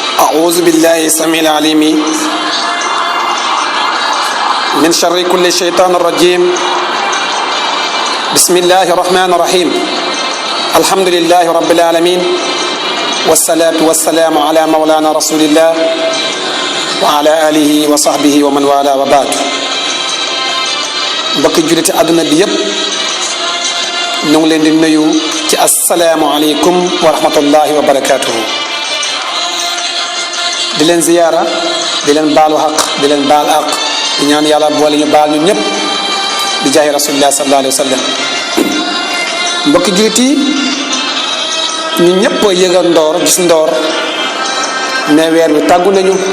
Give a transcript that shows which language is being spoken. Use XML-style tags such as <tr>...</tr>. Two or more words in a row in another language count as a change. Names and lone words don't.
<ar>أعوذ بالله السميع العليم من شر كل شيطان الرجيم بسم الله الرحمن الرحيم الحمد لله رب العالمين والصلاة والسلام على مولانا رسول الله وعلى آله وصحبه ومن والاه وبعد</ar> <wo>mbokki julliti àdduna bi yépp ñu ngi leen di nuyu ci</wo> <ar>السلام عليكم ورحمة الله وبركاته</ar> <wo>di leen ziyaara di leen baalu xaq di leen baal aq di ñaan yàlla boole ñu baal ñun ñëpp di jaahi rasulillah</wo> <ar>صلى الله عليه وسلم</ar> <wo>mbokki jullit yi ñu ñëpp yëgal ndoor gis ndoor ne weer bi tàggu nañu</wo>